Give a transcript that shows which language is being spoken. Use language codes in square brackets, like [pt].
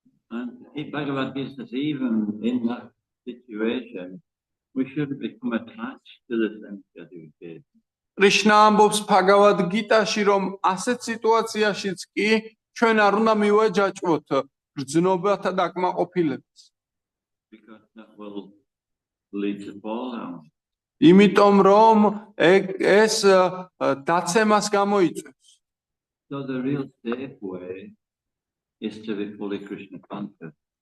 [en] And in Bhagavad Gita says, even in that situation, we shouldn't become attached to the sense gratification. [ka] კრიშნა ამბობს ბჰაგავად გიტაში, რომ ასეთ სიტუაციაშიც კი ჩვენ არ უნდა მივაჯაჭვოთ გრძნობათა დაკმაყოფილებას. [en] Because that will lead to fall down. [ka] იმიტომ რომ ეს დაცემას გამოიწვევს. [en] So the real safe way is to be fully Krishna conscious.